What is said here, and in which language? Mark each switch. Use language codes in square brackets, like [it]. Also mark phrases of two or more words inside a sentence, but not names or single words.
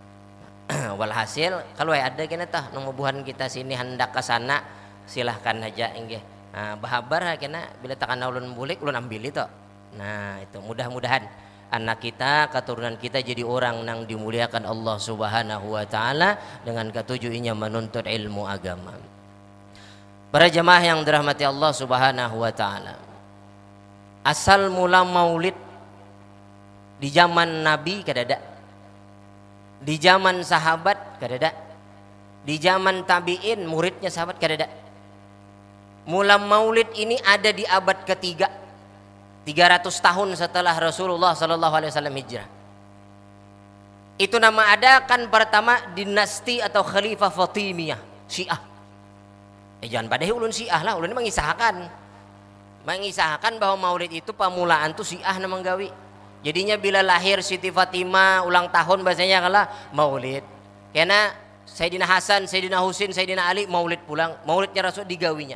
[bjn] Walhasil kalau ada kena tah nunggubuhan kita sini hendak ke sana silahkan aja enggih. Bahabar kena bila takkan ulun bulik ulun ambil itu. [id] Nah itu mudah-mudahan anak kita, keturunan kita jadi orang yang dimuliakan Allah [ar] سبحانه وتعالى [id] dengan ketujuhnya menuntut ilmu agama. Para jemaah yang dirahmati Allah [ar] سبحانه وتعالى. [bjn] Asal mula maulid di zaman Nabi kadada. Di zaman sahabat kadada. Di zaman tabi'in muridnya sahabat kadada. [id] Mula maulid ini ada di abad ketiga. 300 tahun setelah Rasulullah [ar] صلى الله عليه وسلم [id] hijrah. Itu nama ada kan pertama dinasti atau khalifah Fatimiyah, Syiah. [bjn] Jangan pada ulun Syiah lah, ulun mengisahkan bahwa maulid itu pamulaan tuh Syiah na menggawi. [id] Jadinya bila lahir Siti Fatimah ulang tahun bahasanya kala maulid. [bjn] Karena Sayyidina Hasan, Sayyidina Husin, Sayyidina Ali maulid pulang, maulidnya Rasul digawinya.